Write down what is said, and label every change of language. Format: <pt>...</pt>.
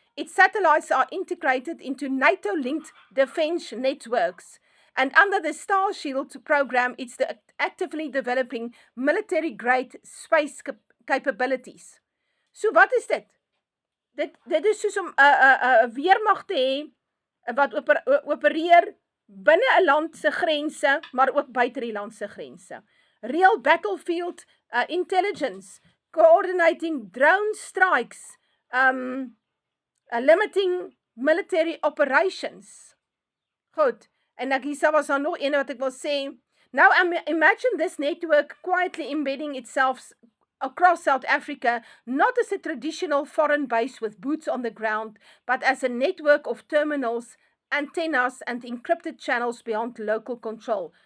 <en>Its satellites are integrated into NATO-linked defense networks. And under the Star Shield program, it's actively developing military-grade space capabilities.</en> <af>So wat is dit? Dit is soos om 'n weermag te hê wat opereer binne 'n land se grense, maar ook buite die land se grense.</af> <en>Real battlefield intelligence, coordinating drone strikes, limiting military operations.</en> <af>Goed, en ek hier was daar nog een wat ek wil sê.</af> <en>Now imagine this network quietly embedding itself across South Africa, not as a traditional foreign base with boots on the ground, but as a network of terminals, antennas, and encrypted channels beyond local control.</en>